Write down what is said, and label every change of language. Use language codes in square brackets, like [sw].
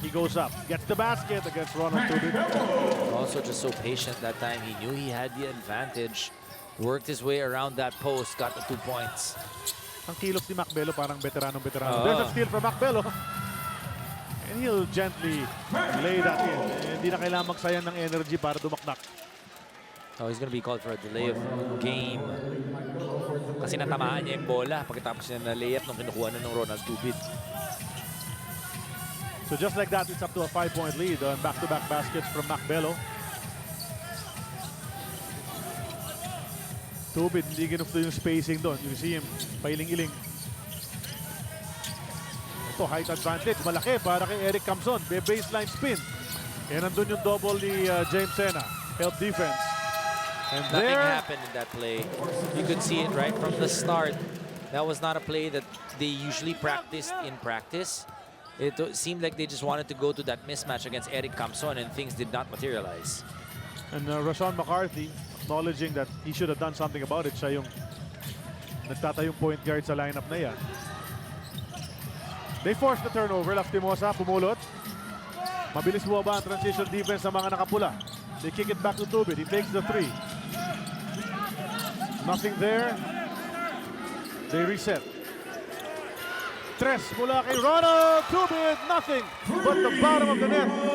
[en] He goes up, gets the basket against Ronald Tubid. Also just so patient that time. He knew he had the advantage. Worked his way around that post, got the 2 points. [tl] Ang kilos ni Mac Belo, parang veteranong. [en] There's a steal from Mac Belo. And he'll gently lay that in. [tl] Hindi na kailangan magsayang ng energy para dumaknak. [en] Oh, he's going to be called for a delay of game. [tl] Kasi natamaan niya yung bola pagkatapos niya na layup nung kinukuha na ng Ronald Tubid. [en] So just like that, it's up to a 5-point lead on back-to-back baskets from Mac Belo. [tl] Tubid, hindi ginusto yung spacing doon. [en] You see him [tl] pailing-iling. Ito, [en] height advantage. [tl] Malaki para kay Eric Camson. [en] Baseline spin. [tl] And nandun yung double ni James Sena. [en] Help defense. [tl] And [en] Nothing happened in that play. You could see it right from the start. That was not a play that they usually practiced in practice. It seemed like they just wanted to go to that mismatch against Eric Camson and things did not materialize. And Rashawn McCarthy acknowledging that he should have done something about it. [tl] Siya yung nagtatayong point guard sa lineup na yan. [en] They forced the turnover. [tl] Lastimosa, pumulot. Mabilis buwaba ang transition defense ng mga nakapula. [en] They kick it back to Tubid. He takes the 3. Nothing there. They reset. [tl] Tres mula kay [en] Ronald Tubid. Nothing but the bottom of the net.